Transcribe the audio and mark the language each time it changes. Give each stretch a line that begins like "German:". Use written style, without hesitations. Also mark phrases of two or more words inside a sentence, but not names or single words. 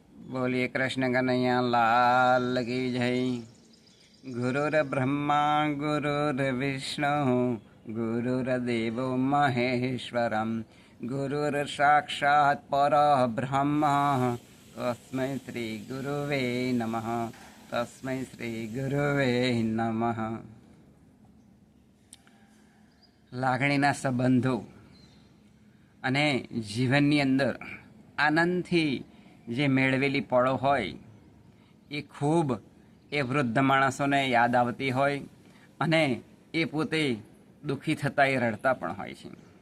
Hindi: बोलिए कृष्ण कन्हैया लाल की जय।
Sanskrit: गुरुर ब्रह्मा गुरुर्विष्णु गुरुर्देवो महेश्वरम गुरुर साक्षात् परब्रह्म तस्मै श्री गुरुवे नमः। तस्मै श्री गुरुवे नमः।
Gujarati: લાગણીના સંબંધો અને જીવનની અંદર આનંદથી જે મેળવેલી પળો હોય એ ખૂબ એ વૃદ્ધ માણસોને યાદ આવતી હોય અને એ પોતે દુઃખી થતા એ રડતા પણ હોય છે.